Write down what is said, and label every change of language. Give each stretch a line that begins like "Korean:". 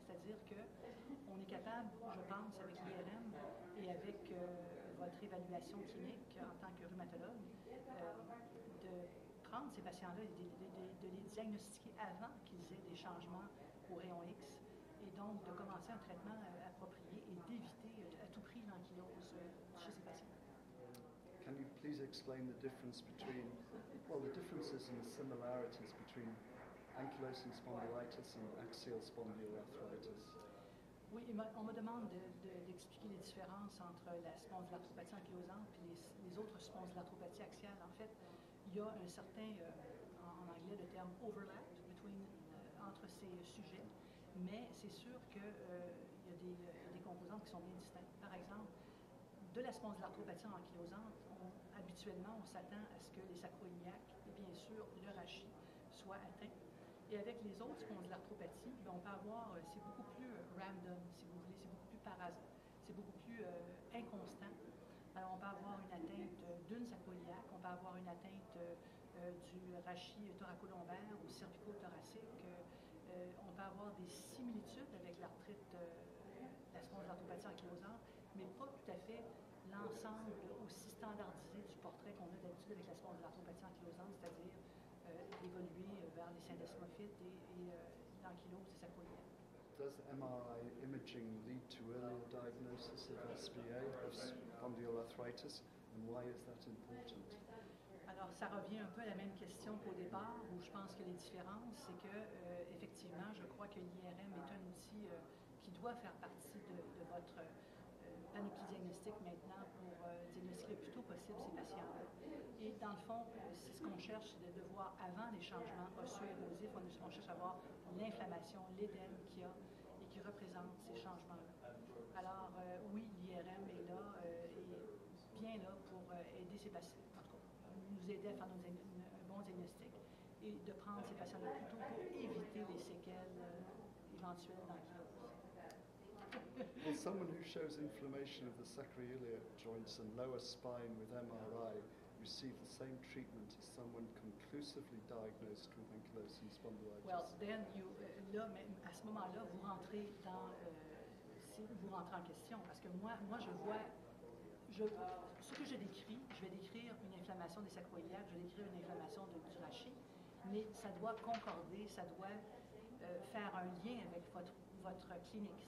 French: C'est-à-dire qu'on est capable, je pense, avec l'IRM et avec votre évaluation clinique en tant que rhumatologue, de prendre ces patients-là et de les diagnostiquer avant qu'ils aient des changements au rayon X et donc de commencer un traitement approprié et d'éviter à tout prix l'ankylose chez ces patients.
English: Can you please explain the difference between, the differences and the similarities between ankylosing spondylitis and axial spondyloarthritis?
French: Oui, on me demande d'expliquer les différences entre la spondylarthropathie ankylosante et les autres spondylarthropathies axiales. En fait, il y a un certain, en anglais, le terme overlap entre ces sujets, mais c'est sûr qu'il y a des composantes qui sont bien distinctes. Par exemple, de la spondylarthropathie ankylosante, habituellement, on s'attend à ce que les sacroiliacs et bien sûr le rachis soient atteints. Et avec les autres spondylarthropathies, on peut avoir, c'est beaucoup plus random, si vous voulez, c'est beaucoup plus par hasard, c'est beaucoup plus inconstant. Alors, on peut avoir une atteinte d'une sacroiliaque, on peut avoir une atteinte du rachis thoracolombaire ou cervico-thoracique. On peut avoir des similitudes avec l'arthrite, la spondylarthropathie ankylosante, mais pas tout à fait l'ensemble aussi standardisé du portrait qu'on a d'habitude avec la spondylarthropathie ankylosante, c'est-à-dire évoluer vers les syndesmophytes et l'ankylose des sacroiliaques.
English: Does MRI imaging lead to earlier diagnosis of SBA, of spondyloarthritis, and why is that important?
French: Alors, ça revient un peu à la même question qu'au départ, où je pense que les différences, c'est que, effectivement, je crois que l'IRM est un outil qui doit faire partie de votre panoplie diagnostique maintenant pour diagnostiquer le plus tôt possible ces patients-là. Et dans le fond, c'est ce qu'on cherche de voir avant les changements osseux érosifs. On cherche à voir l'inflammation, l'édème qu'il y a et qui représente ces changements-là. Alors, oui, l'IRM est là, et bien là pour aider ces patients, en tout cas, nous aider à faire un bon diagnostic et de prendre ces patients-là plus tôt pour éviter les séquelles éventuelles d'ankylose.
English: Will someone who shows inflammation of the sacroiliac joints and lower spine with MRI receive the same treatment as someone conclusively diagnosed with ankylosing spondylitis? Well, then
French: là, à ce moment-là, vous rentrez en question, parce que moi je vois. Ce que je décris, je vais décrire une inflammation des sacroiliaques, je vais décrire une inflammation du rachis, mais ça doit concorder, ça doit faire un lien avec votre clinique.